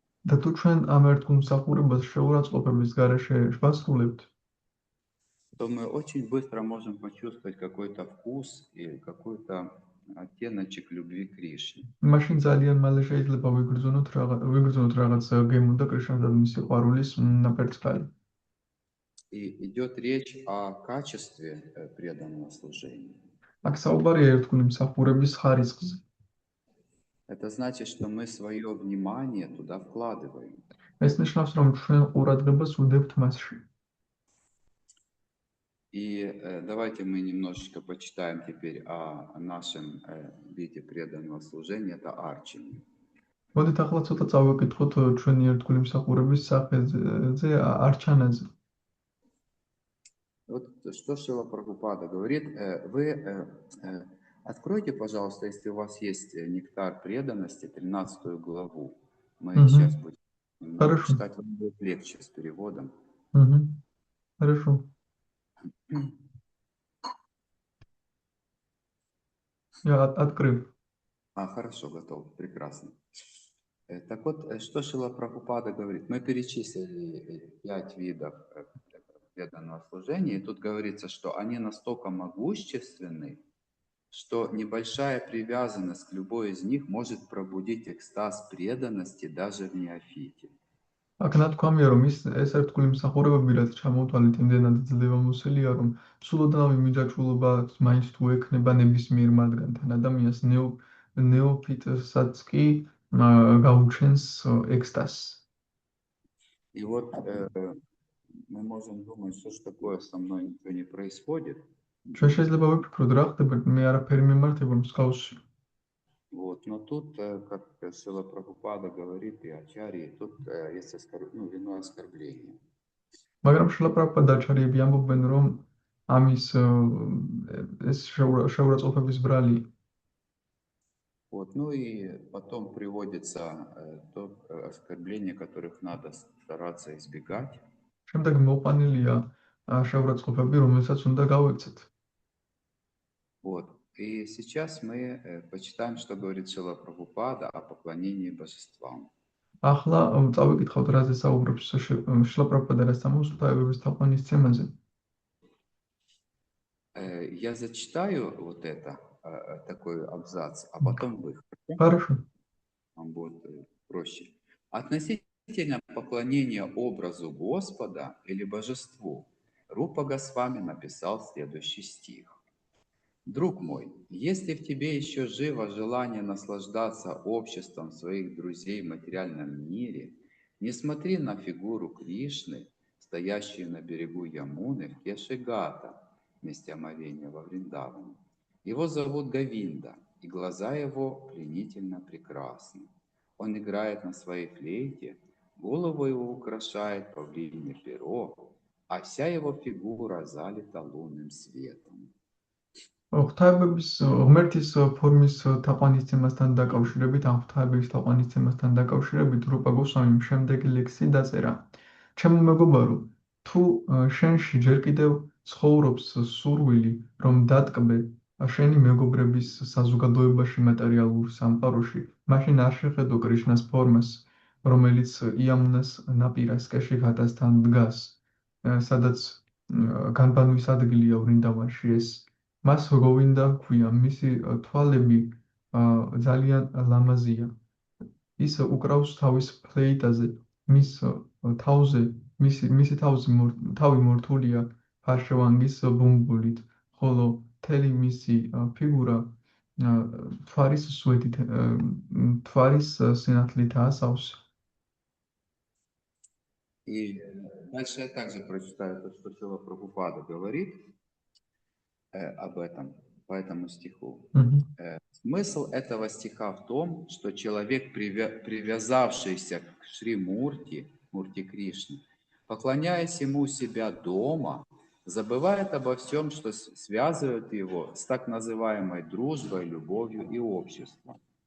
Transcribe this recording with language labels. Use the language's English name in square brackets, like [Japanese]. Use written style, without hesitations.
[Georgian] და თუ ჩვენ ამ ერთგულ მსახურებას შეურაცხყოფების გარეშე ვასრულებთ, [Russian] то мы очень быстро можем почувствовать какой-то вкус и какой-то оттеночек любви к Кришне. [Georgian] მაშინ ძალიან მალე შეიძლება ვიგრძნოთ რაღაც გემო და კრიშნას და მისი ყვარულის ნაპერწკალი. [Russian] И идет речь о качестве преданного служения. [Georgian] აქ საუბარია ერთგული მსახურების ხარისხზე. [Russian] Это значит, что мы свое внимание туда вкладываем. [Georgian] ეს ნიშნავს, რომ ჩვენ ყურადღებას ვუდებთ მასში. [Russian] И давайте мы немножечко почитаем теперь о нашем виде преданного служения, это арчинг. [Georgian] მოდით ახლა ცოტა წავიკითხოთ ჩვენი ერთგული მსახურების სახეზე, არჩანაზე. [Russian] Вот что Шрила Прабхупада говорит. Вы откройте, пожалуйста, если у вас есть нектар преданности, 13 главу. Мы сейчас будем немного читать, вам будет легче с переводом. Хорошо. Я открыл. Хорошо, готов. Прекрасно. Так вот, что Шрила Прабхупада говорит? Мы перечислили 5 видов преданного служения, и тут говорится, что они настолько могущественны, что небольшая привязанность к любой из них может пробудить экстаз преданности даже в неофите. [Georgian] აქ ნათქვამია, რომ ეს ერთგული მსახურებები, რაც ჩამოვთვალეთ, იმდენად ძლევამოსილია, რომ სულოდნავი მიჯაჭვულობა მაინც თუ ექნება ნებისმიერ მათგანთან ადამიანს ნეოფიტსაც კი გაუჩენს экстаз. [Russian] И вот мы можем думать, что ж такое со мной ничего не происходит. [Georgian] ჩვენ შეიძლება ვიფიქროთ, რა ხდება, მე არაფერი მიმართება მსგავსი. [Russian] Вот, но тут, как Шрила Прабхупада говорит, и Ачарьи, тут есть вино оскорбления. [Georgian] მაგრამ შრილა პრაბჰუპადა და აჩარიები ამბობენ, რომ ამის ეს შეურაცხყოფების ბრალია. [Russian] Вот, ну и потом приводится то оскорбление, которых надо стараться избегать. [Georgian] შემდეგ მოყვანილია შეურაცხყოფები, რომელსაც უნდა გავეცეთ. [Russian] Вот. И сейчас мы почитаем, что говорит Шрила Прабхупада о поклонении божествам. ახლა წავიკითხავთ, რაზე საუბრობს შრილა პრაბჰუპადა და სამოსტაებების თაყვანისცემაზე. Я зачитаю вот это, такой абзац, а потом вы. Хорошо. Вам будет проще. Относительно поклонения образу Господа или божеству, Рупа Госвами написал следующий стих. Друг мой, если в тебе еще живо желание наслаждаться обществом своих друзей в материальном мире, не смотри на фигуру Кришны, стоящую на берегу Ямуны в Кешигата, месте омовения во Вриндаване. Его зовут Говинда, и глаза его пленительно прекрасны. Он играет на своей флейте, голову его украшает павлинье перо, а вся его фигура залита лунным светом. [Georgian] ღვთაებების ღმერთის ფორმის თაყვანისცემასთან დაკავშირებით, ამ ღვთაების თაყვანისცემასთან დაკავშირებით რუპა გოსვამიმ შემდეგი ლექსი დაწერა. ჩემო მეგობარო, თუ შენში ჯერ კიდევ ცხოვრობს სურვილი, რომ დატკბე შენი მეგობრების საზოგადოებაში მატერიალურ სამყაროში, მაშინ არ შეხედო კრიშნას ფორმას, რომელიც იამუნას ნაპირას კეშიგატასთან დგას, სადაც განბანვის ადგილია ვრინდავანში ეს. მას გოვინდა ჰქვია, მისი თვალები ძალიან ლამაზია. ის უკრავს თავის ფლეიტაზე, მისი თავი მორთულია ფარშევანგის ბუმბულით, ხოლო მთელი მისი ფიგურა თვარის სვეტით, თვარის სინათლითაა სავსე. [Russian] И дальше я также прочитаю то, что Шрила Прабхупада говорит. по этому стиху. Мгм. Смысл этого стиха в том, что человек, привязавшийся к Шри Мурти Кришны, поклоняясь ему у себя дома, забывает обо всем, что связывает его с так называемой дружбой, любовью и обществом.